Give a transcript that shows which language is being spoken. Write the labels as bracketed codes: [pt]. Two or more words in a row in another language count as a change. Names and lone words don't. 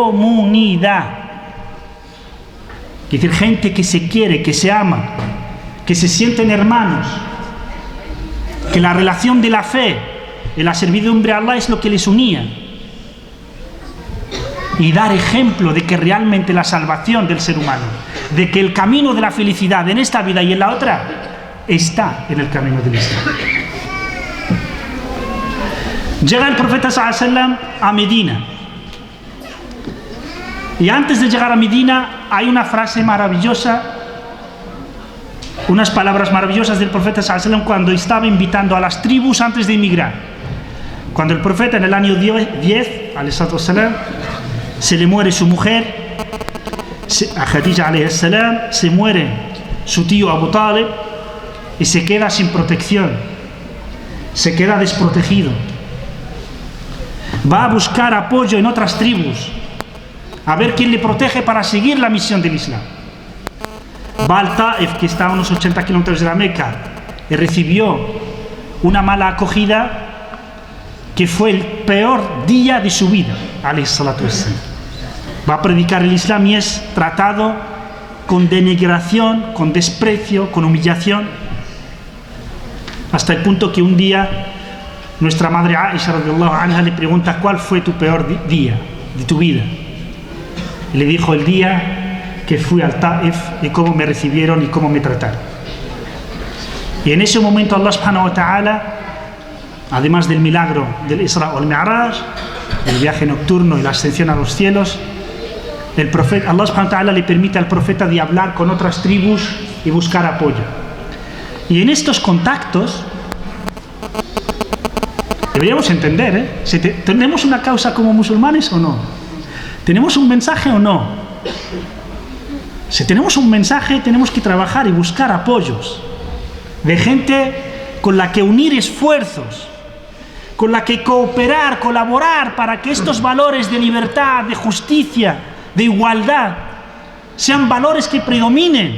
[es] Es decir, gente que se quiere, que se ama, que se sienten hermanos, que la relación de la fe y la servidumbre a Allah es lo que les unía. Y dar ejemplo de que realmente la salvación del ser humano, de que el camino de la felicidad en esta vida y en la otra está en el camino del Islam. Llega el profeta [ar] صلى الله عليه وسلم [es] a Medina. Y antes de llegar a Medina hay una frase maravillosa, unas palabras maravillosas del profeta [ar] صلى الله عليه وسلم [es] cuando estaba invitando a las tribus antes de emigrar. Cuando el profeta en el año 10, [ar] عليه وسلم, [es] se le muere su mujer, [ar] a Khadija عليه السلام, [es] se muere su tío Abu Talib y se queda sin protección, se queda desprotegido. Va a buscar apoyo en otras tribus, a ver quién le protege para seguir la misión del Islam. Va al Taif, que está a unos 80 kilómetros de la Meca, y recibió una mala acogida que fue el peor día de su vida, [ar] عليه الصلاة والسلام. [es] Va a predicar el Islam y es tratado con denigración, con desprecio, con humillación, hasta el punto que un día nuestra madre Aisha [ar] رضي الله عنها [es] le pregunta: ¿cuál fue tu peor día de tu vida? Y le dijo: el día que fui al Taif y cómo me recibieron y cómo me trataron. Y en ese momento Allah [ar] سبحانه وتعالى, [es] además del milagro del [ar] الإسراء والمعراج, [es] el viaje nocturno y la ascensión a los cielos, el profeta, Allah [ar] سبحانه وتعالى [es] le permite al profeta de hablar con otras tribus y buscar apoyo. Y en estos contactos deberíamos entender, ¿tenemos una causa como musulmanes o no? ¿Tenemos un mensaje o no? Si tenemos un mensaje, tenemos que trabajar y buscar apoyos de gente con la que unir esfuerzos, con la que cooperar, colaborar para que estos valores de libertad, de justicia, de igualdad sean valores que predominen.